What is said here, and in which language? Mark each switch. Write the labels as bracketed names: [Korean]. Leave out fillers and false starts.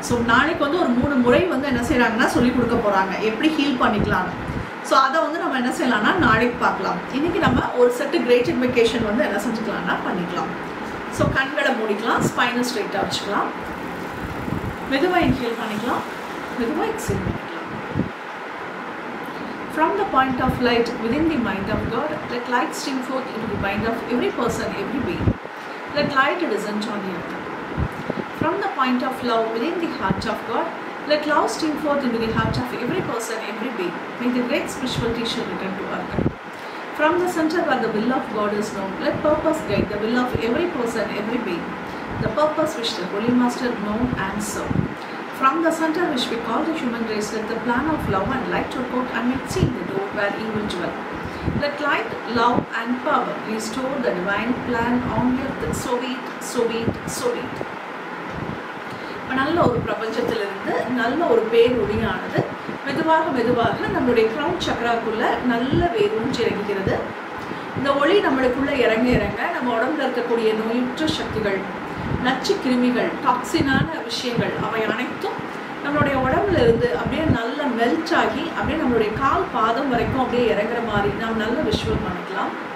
[Tamil] So நாளைக்கு வந்து ஒரு 3 முறை வந்து என்ன செய்கிறாங்கன்னா சொல்லி கொடுக்க போகிறாங்க எப்படி ஹீல் பண்ணிக்கலாம்னு. ஸோ அதை வந்து நம்ம என்ன செய்யலாம்னா நாளைக்கு பார்க்கலாம். இன்றைக்கி நம்ம ஒரு செட்டு கிரேட் இன்வெகேஷன் வந்து என்ன செஞ்சுக்கலாம்னா பண்ணிக்கலாம். ஸோ கண்களை மூடிக்கலாம், ஸ்பைனை ஸ்ட்ரைட்டாக வச்சுக்கலாம், மெதுவாக இன்ஹேல் பண்ணிக்கலாம், மெதுவாக எக்ஸேல் பண்ணிக்கலாம். [English] From the point of light within the mind of God, let light stream forth into the mind of every person, every being. Let light descend on the earth. From the point of love within the heart of God, let love stream forth into the heart of every person, every being. May the great spiritual teacher return to earth. From the center where the will of God is known, let purpose guide the will of every person, every being. The purpose which the Holy Master known and served. From the center which we call the human race, let the plan of love and light work out and make seen the door where evil dwell. Let light, love and power restore the divine plan on earth. So be it, so be it, so be it. [Tamil] நல்ல ஒரு பிரபஞ்சத்திலிருந்து நல்ல ஒரு பேரொளியானது மெதுவாக மெதுவாக நம்மளுடைய crown சக்கராக்குள்ள நல்ல வேரூன்றி இறங்குகிறது. இந்த ஒளி நம்மளுக்குள்ள இறங்க இறங்க நம்ம உடம்புல இருக்கக்கூடிய நோயுற்ற சக்திகள், நச்சு கிருமிகள், டாக்ஸினான விஷயங்கள் அவை அனைத்தும் நம்மளுடைய உடம்புல இருந்து அப்படியே நல்ல மெல்ட் ஆகி அப்படியே நம்மளுடைய கால் பாதம் வரைக்கும் அப்படியே இறங்குற மாதிரி நாம் நல்ல விஷுவல் பண்ணிக்கலாம்.